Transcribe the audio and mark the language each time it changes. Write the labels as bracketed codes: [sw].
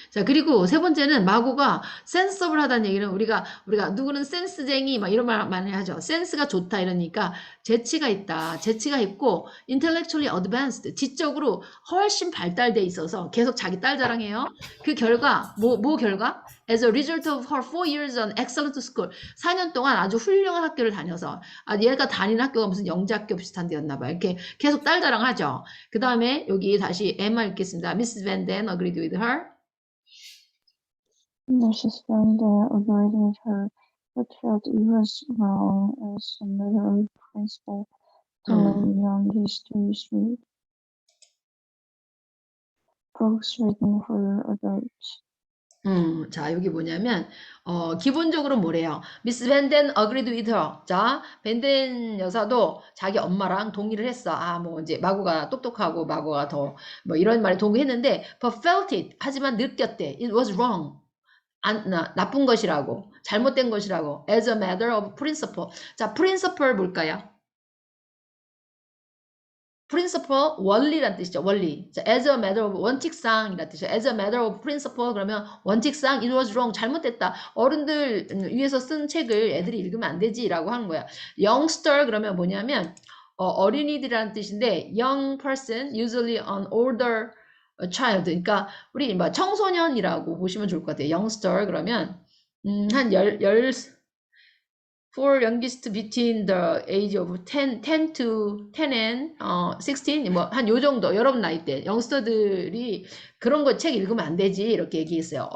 [ko] 자, 그리고 세 번째는 마고가 센서블 하다는 얘기는 우리가 누구는 센스쟁이 막 이런 말 많이 하죠. 센스가 좋다 이러니까 재치가 있다. 재치가 있고 [en] intellectually advanced [ko] 지적으로 훨씬 발달돼 있어서 계속 자기 딸 자랑해요. 그 결과 뭐 결과? [en] As a result of her 4 years on excellent school. [ko] 4년 동안 아주 훌륭한 학교를 다녀서 얘가 다니는 학교가 무슨 영재학교 비슷한 데였나 봐요. 이렇게 계속 딸 자랑하죠. 그 다음에 여기 다시 Emma 읽겠습니다. [en] Mrs. Van Den agreed with her. Mrs. Van Den agreed with her, but felt it was wrong as a matter of principle to let young histories read books written for adults. [ko] 자, 여기 뭐냐면, 기본적으로 뭐래요? [en] 미스 밴덴 agreed with her. [ko] 자, 밴덴 여사도 자기 엄마랑 동의를 했어. 뭐 이제 마고가 똑똑하고 마고가 더 뭐 이런 말에 동의했는데, [en] but felt it. [ko] 하지만 느꼈대. [en] It was wrong. [ko] 나쁜 것이라고. 잘못된 것이라고. [en] As a matter of principle. [ko] 자, principle 뭘까요? principle 원리란 뜻이죠. 원리. 자, [en] as a matter of [ko] 원칙상이란 뜻이죠. [en] as a matter of principle [ko] 그러면 원칙상 [en] it was wrong [ko] 잘못됐다. 어른들 위해서 쓴 책을 애들이 읽으면 안 되지라고 하는 거야. youngster 그러면 뭐냐면 어린이들이라는 뜻인데 [en] young person usually an older child. [ko] 그러니까 우리 뭐 청소년이라고 보시면 좋을 것 같아요. youngster 그러면 한 4 [en] youngest between the age of 10 to 10 and 16 [ko] 뭐 한 요 정도 여러분 나이 때 영스터들이 그런 거 책 읽으면 안 되지 이렇게 얘기했어요.